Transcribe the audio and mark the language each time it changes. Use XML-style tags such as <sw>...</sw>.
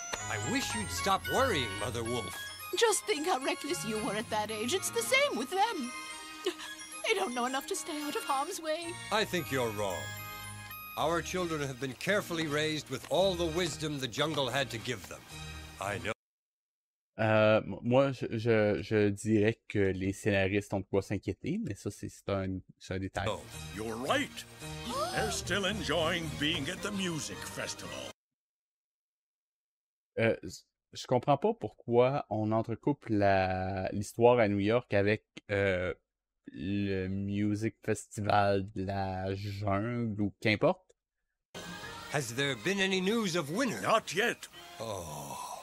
<en>I wish you'd stop worrying, Mother Wolf. Just think how reckless you were at that age. It's the same with them. They don't know enough to stay out of harm's way. I think you're wrong. Our children have been carefully raised with all the wisdom the jungle had to give them. I know.</en> <fr>Moi, je dirais que les scénaristes ont de quoi s'inquiéter, mais ça, c'est un détail.</fr> <en>Oh, you're right. They're still enjoying being at the music festival.</en> <fr>Je comprends pas pourquoi on entrecoupe l'histoire à New York avec le Music Festival de la jungle ou qu'importe.</fr> <en>Has there been any news of Winter? Not yet. Oh.</en>